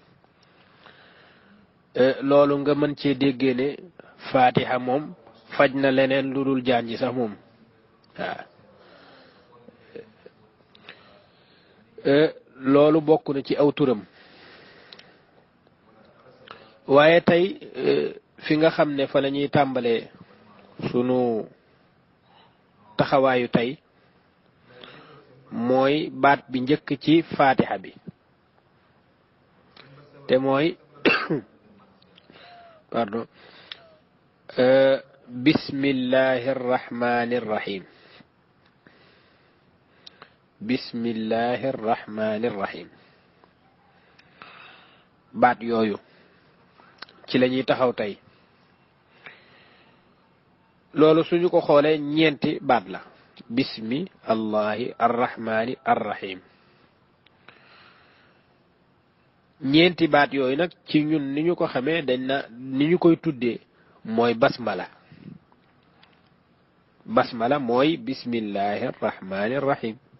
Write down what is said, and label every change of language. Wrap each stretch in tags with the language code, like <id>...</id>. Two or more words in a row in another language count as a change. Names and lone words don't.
<wo>loolu nga mën cee déggee ne Fatiha moom faj na leneen lu dul jaan ji sax moom loolu bokk na ci aw turam waaye tey fi nga xam ne fa la ñuy tàmbalee sunu taxawaayu tey mooy baat bi njëkk ci Fatiha bi te mooy pardon</wo> <ar>بسم الله الرحمن الرحيم بسم الله الرحمن الرحيم</ar> <wo>baat yooyu ci la ñuy taxaw tey loolu suñu ko xoolee ñeenti baat la</wo> <ar>بسم الله الرحمن الرحيم</ar> <wo>ñeenti baat yooyu nag ci ñun ni ñu ko xamee dañ na ni ñu koy tuddee mooy basmala basmala mooy</wo> <ar>بسم الله الرحمن الرحيم</ar>